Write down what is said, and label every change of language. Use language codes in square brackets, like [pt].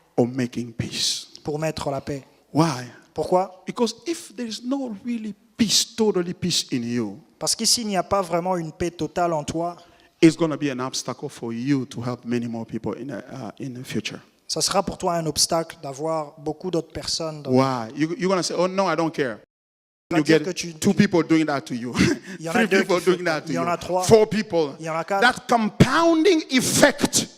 [en] of making peace. [fr] pour mettre la paix. [en] Why? [fr] Pourquoi? [en] Because if there is no really peace, totally peace in you, [fr] Parce qu'ici, il n'y a pas vraiment une paix totale en toi. [en] it's going to be an obstacle for you to help many more people in the future. [fr] Ça sera pour toi un obstacle d'avoir beaucoup d'autres personnes. [en] Why? You're going to say, oh no, I don't care. [fr] Va [en] You [fr] dire [en] get [fr] que tu- [en] two people doing that to you. [fr] Il y en a [en] Three [fr] deux [en] people [fr] qui font- [en] doing that to [fr] il y en a [en] you. [fr] trois. [en] 4 people. [fr] Il y en a 4. [en] That compounding effect,